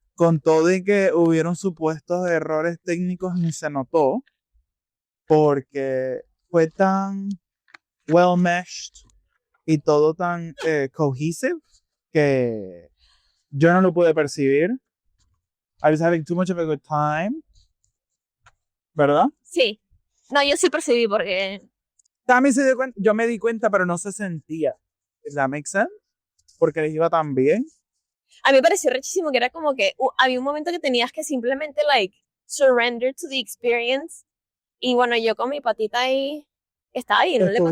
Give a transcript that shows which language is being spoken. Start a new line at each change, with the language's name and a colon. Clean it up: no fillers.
Spanish: Con todo y que hubieron supuestos errores técnicos, ni se notó. Porque fue tan
English: well meshed
Spanish: y todo tan
English: cohesive
Spanish: que yo no lo pude percibir.
English: I was having too much of a good time.
Spanish: ¿Verdad? Sí. No, yo sí percibí porque... Cami se dio cuenta, yo me di cuenta, pero no se sentía.
English: ¿Does that make sense?
Spanish: Porque les iba tan bien. A mí me pareció rechísimo que era como que había un momento que tenías que simplemente
English: like surrender to the experience.
Spanish: Y bueno, yo con mi patita ahí estaba ahí, no le pasó